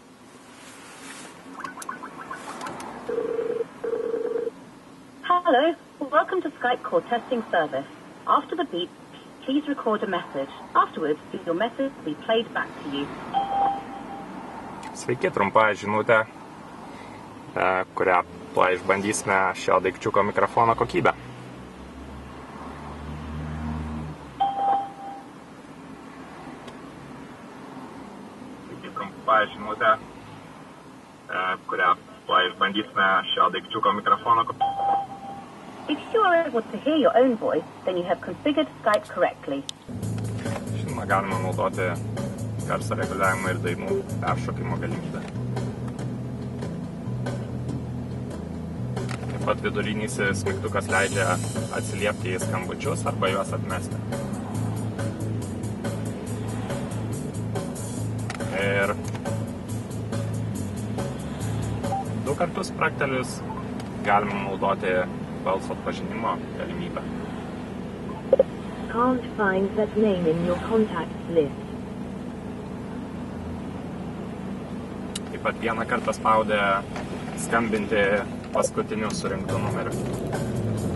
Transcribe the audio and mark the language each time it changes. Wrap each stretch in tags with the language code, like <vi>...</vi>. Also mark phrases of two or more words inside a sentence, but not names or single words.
<en>Hello, welcome to Skype call testing service. After the beep, please record a message. Afterwards, your message will be played back to you.</en> <lt>Sveiki, trumpa žinutė, kurią išbandysime šio daikčiuko mikrofono kokybę. Trumpa žinutė, kurią išbandysime šio daikčiuko mikrofono kokybę.</lt> <en>If you are able to hear your own voice, then you have configured Skype correctly.</en> <lt>Žinoma, galima naudoti garso reguliavimo ir dainų peršokimo galimybę. Taip pat vidurinysis mygtukas leidžia atsiliepti į skambučius arba juos atmesti. Ir 2 kartus spraktelius galima naudoti balso atpažinimo galimybę.</lt> <en>Can't find that name in your contacts list.</en> <lt>Taip pat vieną kartą spaudę skambinti paskutiniu surinktu numeriu.</lt>